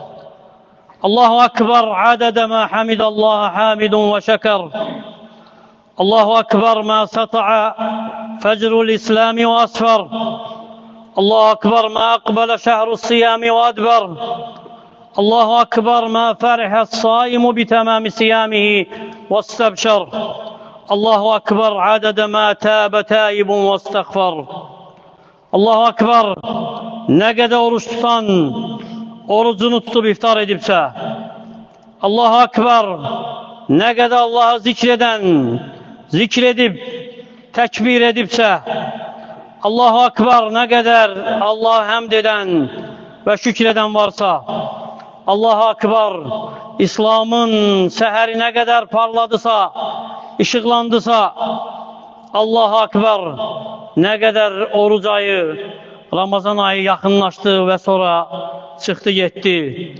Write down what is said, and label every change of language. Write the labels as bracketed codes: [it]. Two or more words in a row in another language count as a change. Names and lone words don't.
[ar] الله أكبر عدد ما حمد الله حامد وشكر الله أكبر ما سطع فجر الإسلام وأسفر الله أكبر ما أقبل شهر الصيام وأدبر الله أكبر ما فرح الصائم بتمام صيامه واستبشر الله أكبر عدد ما تاب تائب واستغفر الله أكبر, [tr] ne kadar oruç tutan orucunu tutup iftar edipse, [ar] الله أكبر, [tr] ne kadar Allah'ı zikreden zikredip tekbir edipse, [ar] الله أكبر, [tr] ne kadar Allah'a hamd eden ve şükreden varsa, [ar] الله أكبر, [tr] İslam'ın seheri ne kadar parladısa, ışıklandısa, [ar] الله أكبر, [tr] ne kadar oruç ayı, Ramazan ayı yakınlaştı ve sonra çıktı gitti.